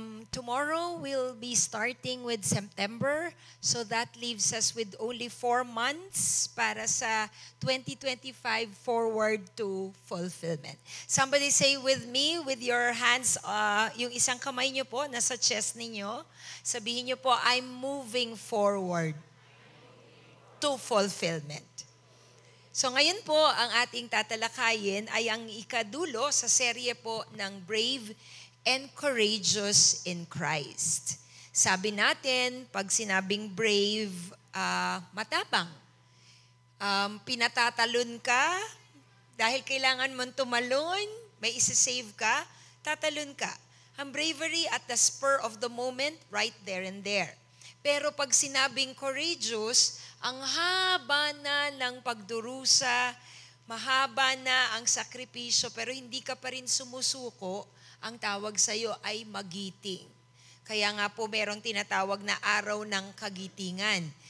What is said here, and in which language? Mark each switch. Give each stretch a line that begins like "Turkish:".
English: Tomorrow we'll be starting with September, so that leaves us with only 4 months
Filipino: para sa
English: 2025 forward to fulfillment. Somebody say with me, with your hands,
Filipino: yung isang kamay nyo po,
English: nasa chest ninyo, sabihin nyo po, I'm moving forward to fulfillment.
Filipino: So ngayon po, ang ating tatalakayin ay ang ikadulo sa serye po ng Brave and Courageous in Christ. Sabi natin, pag sinabing brave, matapang. Pinatatalon ka, dahil kailangan mong tumalon, may isa-save ka, tatalon ka.
English: Ang bravery at the spur of the moment, right there and there.
Filipino: Pero pag sinabing courageous, ang haba na ng pagdurusa, mahaba na ang sakripisyo, pero hindi ka pa rin sumusuko, ang tawag sa iyo ay magiting. Kaya nga po merong tinatawag na araw ng kagitingan.